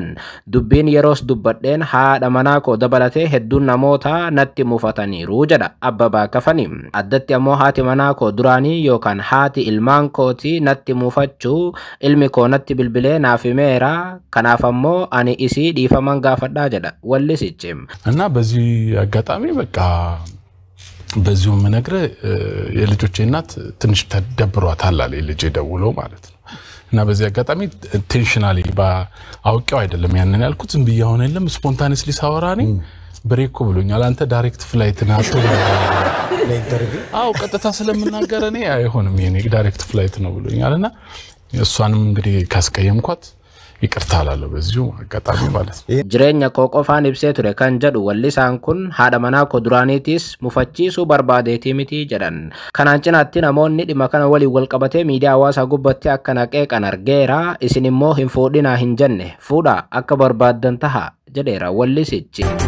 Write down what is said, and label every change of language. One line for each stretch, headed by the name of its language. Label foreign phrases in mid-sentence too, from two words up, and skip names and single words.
Oromo: Dubbiin yeroos dubbadheen haadha manaa koo dabalatee hedduun namoota natti mufataniiru jedha Abbabaa Kafanii. Addatti ammoo haati manaa koo duraanii yookaan haati ilmaan kooti natti mufachuu ilmi koo natti bilbilee naaf himeera kanaaf ammoo ani isii dhiifaman gaafadhaa jedha wallisichi.
Amharic: እና በዚህ አጋጣሚ በቃ በዚሁ ምነግረ የልጆቼ እናት ትንሽ ተደብሯታል አለ ልጄ ደውሎ ማለት ነው። እና በዚህ አጋጣሚ ኢንቴንሽናሊ አውቄው አይደለም ያንን ያልኩት ዝም ብዬ ሆነ የለም ስፖንታኒስሊ ሳወራኒ ብሬክ ብሎኛል። አንተ
English: direct flight
Amharic: ናቶ አው ቀጥታ ስለምናገር እኔ አይሆንም የኔ
English: direct flight
Amharic: ነው ብሎኛልና እሷንም እንግዲህ ካስቀየምኳት ይቅርታላለሁ በዚሁ አጋጣሚ ማለት ነው።
Oromo: Jireenya koo qofaan ibsee ture kan jedhu wallisaan kun haadha manaa koo duraaniitis mufachiisuu barbaadeetii miti jedhan. Kanaan cinaatti namoonni dhimma kana waliin wal qabatee miidiyaa hawaasaa gubbatti akka naqeeqan argeera. Isin immoo hin fuudhinaa hin jenne fuudhaa akka barbaaddan taha jedheera wallisichi.